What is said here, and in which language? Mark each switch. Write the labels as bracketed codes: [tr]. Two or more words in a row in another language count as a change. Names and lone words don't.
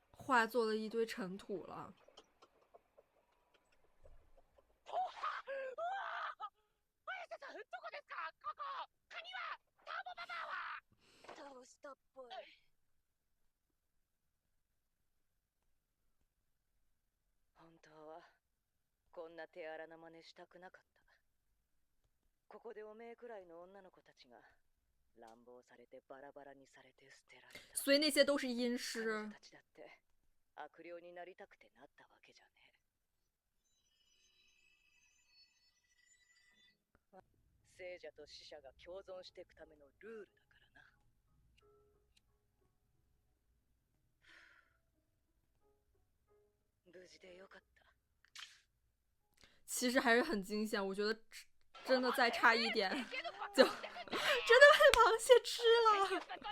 [zh] 化作了一堆尘土了。 [ja] 倒したっぽい。本当はこんな手荒な真似したくなかった。ここでおめえくらいの女の子たちが乱暴されてバラバラにされて捨てられた。 [zh] 所以那些都是阴 [ja] 彼 [zh] 尸 [ja] 女。たちだって悪霊になりたくてなったわけじゃねえ。聖者と死者が共存していくためのルールだからな。無事でよかった。 [zh] 其实还是很惊险，我觉得真的再差一点就真的被螃蟹吃了。